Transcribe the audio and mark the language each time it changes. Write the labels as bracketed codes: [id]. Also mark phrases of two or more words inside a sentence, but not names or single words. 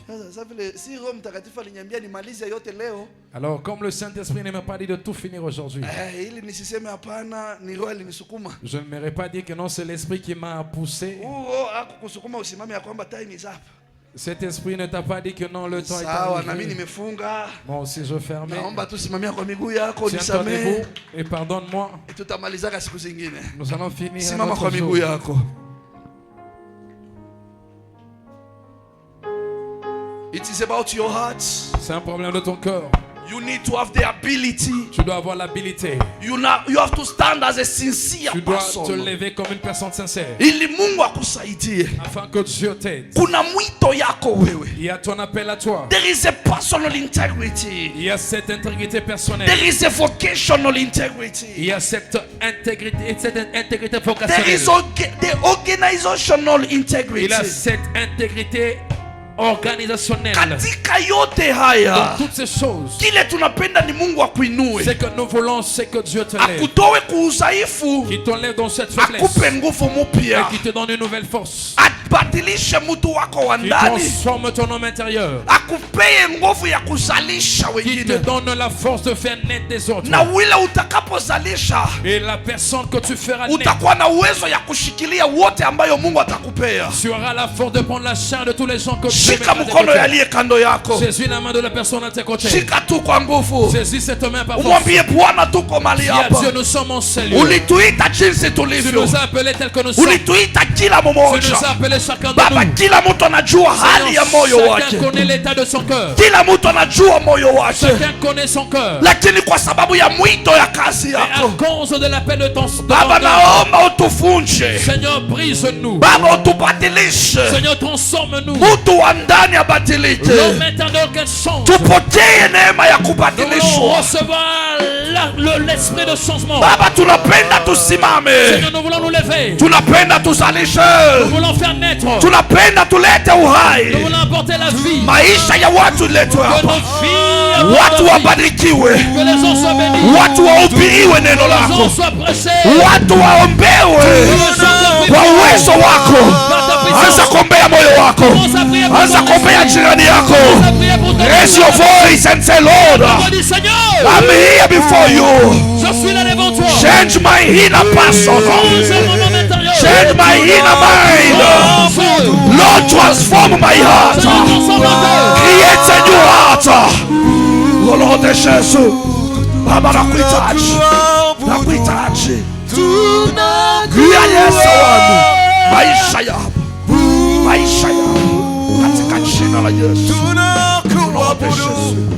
[fr] Alors comme le Saint-Esprit ne m'a pas dit de tout finir aujourd'hui, je ne m'aurais pas dit que non, c'est l'Esprit qui m'a poussé. Cet esprit ne t'a pas dit que non, le temps est arrivé. Moi aussi je fermais. Tiens-toi debout et pardonne-moi. Nous allons finir un autre jour. [en] It is about your heart. [fr] C'est un problème de ton cœur. [en] You need to have the ability. [fr] Tu dois avoir l'habilité. [en] You have to stand as a sincere [fr] tu dois person. te lever comme une personne sincère. [sw] Ili Mungu akusaidie. [fr] Afin que Dieu t'aide. [sw] Kuna mwito yako wewe. [fr] Il y a ton appel à toi. [en] There is a personal integrity. [fr] Il y a cette intégrité personnelle. [en] There is a vocational integrity. [fr] Il y a cette intégrité vocationnelle. [en] There is the organizational integrity. [fr] Il y a cette intégrité organisationnelle. [sw] Katika yote haya, [fr] dans toutes ces choses, [sw] kile tunapenda ni Mungu akuinue. [fr] C'est que nous voulons, c'est que Dieu te lève. [sw] Akutowe kuudhaifu. [fr] Qui t'enlève dans cette faiblesse. [sw] Akupe nguvu mpya. [fr] Et qui te donne une nouvelle force. [sw] Abadilishe mtu wako wa ndani. [fr] Qui transforme ton homme intérieur. [sw] Akupeye nguvu ya kuzalisha wengine. [fr] Qui te donne la force de faire naître des autres. [sw] Na wile utakapozalisha. [fr] Et la personne que tu feras naître. [sw] Utakuwa na uwezo ya kushikilia wote ambayo Mungu atakupea. [fr] Tu auras la force de prendre la charge de tous les gens que Dieu [sw] Shika mkono yaliye kando yako. [fr] Saisis la main de la personne à tes côtés. [sw] Shika tu kwa nguvu. [fr] Saisis cette main par force. [sw] Umwambie Bwana tuko mahali hapa. [fr] Dieu, nous sommes en salut. [sw] Ulituita jinsi tulivyo. [fr] Tu nous as appelés tel que nous sommes. [sw] Ulituita kila mmoja. [fr] Tu nous as appelés chacun de Baba, nous. [sw] kila mtu anajua hali ya moyo wake. [fr] Chacun connaît l'état de son cœur. [sw] Kila mtu anajua moyo wake. [fr] Chacun connaît son cœur. [sw] Lakini kwa sababu ya mwito ya kazi yako. [fr] À cause de l'appel de ton [sw] Baba, naomba utufunje. [fr] Seigneur, brise-nous. [sw] Baba, utubadilishe. [fr] Seigneur, transforme-nous. [sw] Mtu wa ndani abadilike. [fr] L'homme intérieur qu'elle change. [sw] Tupokee neema ya kubadilishwa. [fr] Recevoir la l'esprit de changement. [sw] Baba, tunapenda tusimame. [fr] Seigneur, nous voulons nous lever. [sw] Tunapenda tuzalishe. [fr] Nous voulons faire naître. [sw] Tunapenda tulete uhai. [fr] Nous voulons apporter la vie. [sw] Maisha ya watu letwe Que hapa. [fr] nos filles [sw] Watu wabarikiwe. [fr] que les gens soient bénis. [sw] Watu wahubiriwe neno [fr] Que les lako. gens soient prêchés. [sw] Watu waombewe kwa uwezo wako. Anza kuombea moyo wako. Anza kuombea jirani yako. [en] Raise your voice and say, Lord, I'm here before you. Change my inner person. Change my inner mind. Lord, transform my heart. Create a new heart. Oh Lord Jesus, [sw] Baba, nakuhitaji. Nakuhitaji. Kia Yesu wangu. Maisha yangu. Maisha yangu. Katika jina la Yesu. [en] Lord Jesus.